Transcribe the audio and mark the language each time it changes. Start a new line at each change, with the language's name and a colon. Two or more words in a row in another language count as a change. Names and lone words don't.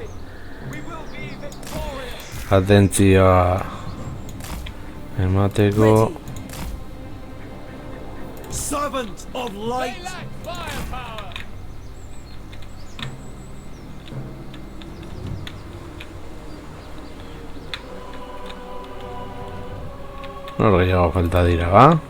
Basque: Atentzioa emateko.
English: Servant of light! They lack firepower.
Basque: Nor gehiago falta dira, ba?